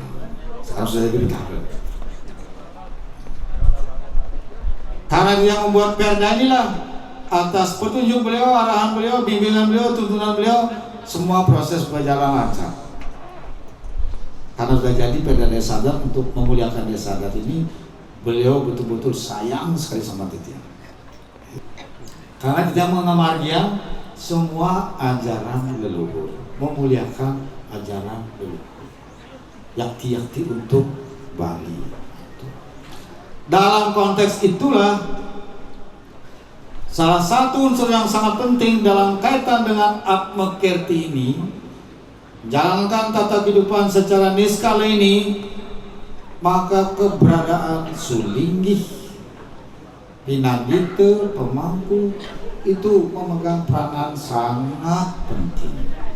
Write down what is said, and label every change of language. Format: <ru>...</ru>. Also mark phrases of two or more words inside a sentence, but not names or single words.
<id>Sekarang sudah jadi Betara. Karena dia membuat perda inilah, atas petunjuk beliau, arahan beliau, bimbingan beliau, tuntunan beliau, semua proses berjalan lancar. Karena sudah jadi perda desa adat untuk memuliakan desa adat ini, beliau betul-betul sayang sekali sama Titiang. Karena Titiang mengamargia semua ajaran leluhur, memuliakan ajaran leluhur, yakti-yakti untuk Bali. Dalam konteks itulah salah satu unsur yang sangat penting dalam kaitan dengan Atmekirti ini, jalankan tata kehidupan secara niskala ini, maka keberadaan Sulinggih, Pinadite, pemangku itu memegang peranan sangat penting.</id>